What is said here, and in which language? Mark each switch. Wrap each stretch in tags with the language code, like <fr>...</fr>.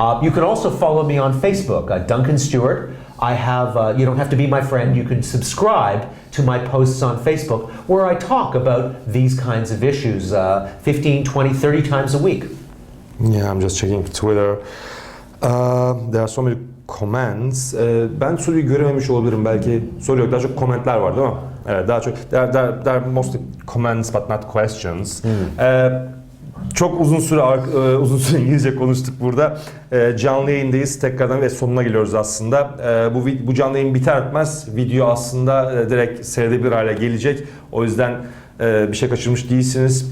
<en>You can also follow me on Facebook, Duncan Stewart. I have, you don't have to be my friend, you can subscribe to my posts on Facebook where I talk about these kinds of issues 15, 20, 30 times a week. Yeah, I'm just checking Twitter. There are so many comments.</en> <tr>Ben soruyu görememiş olabilirim belki. Soru yok, daha çok komentler var değil mi? Evet, daha çok.</tr> <en>There are mostly comments but not questions.</en> <tr>Çok uzun süre İngilizce konuştuk burada. Canlı yayındayız tekrardan ve sonuna geliyoruz aslında. Bu canlı yayın biter bitmez video aslında direkt seyredebilir hale gelecek. O yüzden bir şey kaçırmış değilsiniz.</tr>